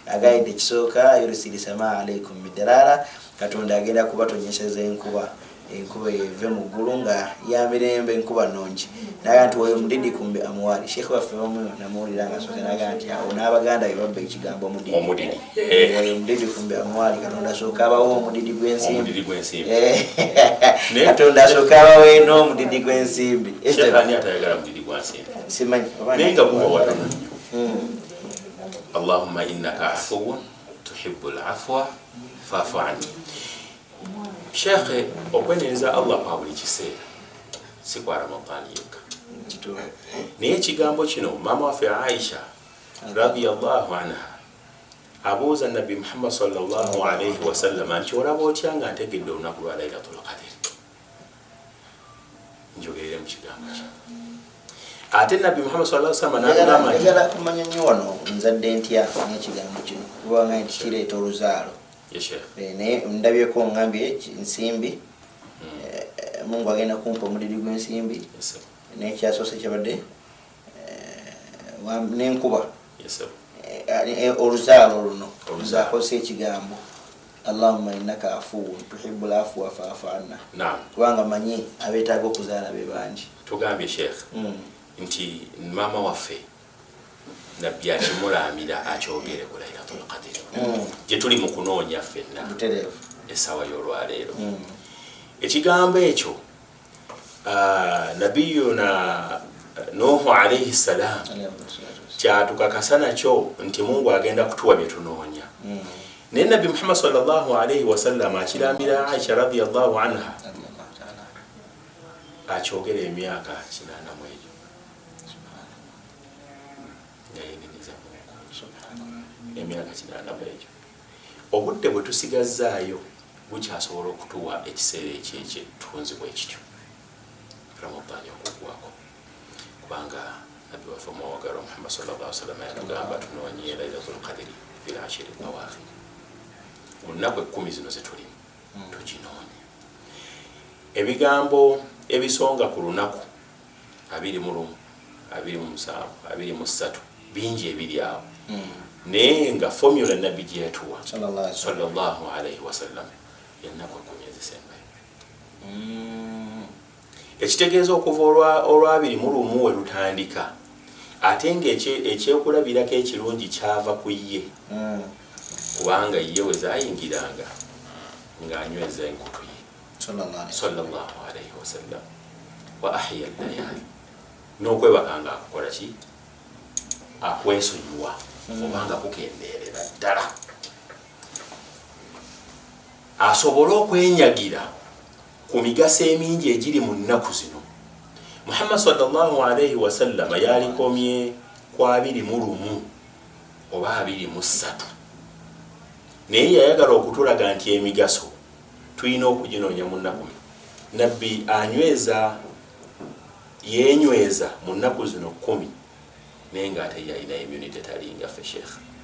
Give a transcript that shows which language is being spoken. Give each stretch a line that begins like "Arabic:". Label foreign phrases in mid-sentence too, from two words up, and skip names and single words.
Ganda: agaide kisooka
Arabic: يرسل السماء عليكم مدرارا
Ganda: katonda agenda kubatonyeseza enkuba eve mu ggulu nga ya mirembe enkuba nnungi naga nti oyo mudidi kumbe amwali Sheikh waffe omu namuwulira nga soze naga nti awo n'abaganda be babba ekigambo omudidi oyo mudidi kumbe amwali katonda asooka abawo omudidi gw'ensimbi katonda asooka abawo eno omudidi gw'ensimbi ani atayagala mudidi gwa nsimbi simanyi naye nga guba watono
Arabic: اللهم إنك عفو تحب العفو فاعف عني.
Ganda: Sheikh okwenereza Allah kwa buli kiseera si kwa Ramadhani yekka. Naye ekigambo kino mama waffe Aisha
Arabic: رضي الله عنها
Ganda: abuuza Nabbi Muhammad
Arabic: صلى الله عليه وسلم
Ganda: nti olaba otya nga ntegedde olunaku lwa Laylatul Qadr. Njogerere mu kigambo kino. Ate Nabbi Muhammad
Arabic: صلى الله عليه وسلم
Ganda: n'agamba njagala kumanya nnyo wano nzadde ntya n'ekigambo kino kubanga nti kireeta oluzaalo. Naye ndabyeko ngambye nsimbi Mungu agenda kumpa omudidi gw'ensimbi n'ekyasoose kyabadde n'enkuba oluzaalo luno nzakozesa ekigambo
Arabic: اللهم إنك عفو تحب العفو فاعف عنا
Ganda: kubanga manyi abeetaaga okuzaala be bangi. Tugambye Sheikh nti mama waffe Nabbi akimulamira akyogere ku Laylatul Qadr gye tuli mu kunoonya ffenna essaawa y'olwaleero. Ekigambo ekyo Nabiyuna Nuhu
Arabic: عليه السلام
Ganda: kyatukakasa nakyo nti Mungu agenda kutuwa bye tunoonya. Naye Nabbi Muhammad
Arabic: صلى الله عليه وسلم
Ganda: akirambira Aisha
Arabic: رضي الله عنها
Ganda: akyogera emyaka 80 mu egyo. Emyaka 80 mu egyo. Obudde bwe tusigazaayo bukyasobola okutuwa ekiseera ekyetunzibwa ekityo Ramadhani okugwako kubanga Nabbi waffe omwagalo Muhammad
Arabic: صلى الله عليه وسلم
Ganda: yatugamba tunoonye Laylatul Qadr
Arabic: في العشر الأواخر.
Ganda: Olunaku 10 zino ze tulimu tuginoonye. Ebigambo ebisonga ku lunaku 21, 27, 23 bingi ebiri awo. Naye nga formula Nabbi gye yatuwa
Arabic: صلى الله عليه وسلم
Ganda: yennaku 10 ezisembayo. Ekitegeeza okuva olw'abiri we lutandika ate ng'ekyekulabirako ekirungi kyava ku ye kubanga ye we zaayingiranga ng'anyweza enkutu ye
Arabic: صلى الله عليه وسلم وأحيا الليالي
Ganda: n'okwebakanga akukola ki akwesonyiwa obanga kukendeerera ddala asobole okwenyagira ku migaso emingi egiri mu nnaku zino. Muhammad
Arabic: صلى الله عليه وسلم
Ganda: yalikomye ku 21 oba 23 naye yayagala okutulaga nti emigaso tulina okuginoonya mu nnaku. Nabbi yenyweza mu nnaku zino 10 naye ng'ate yalina immunity talinga ffe Sheikh.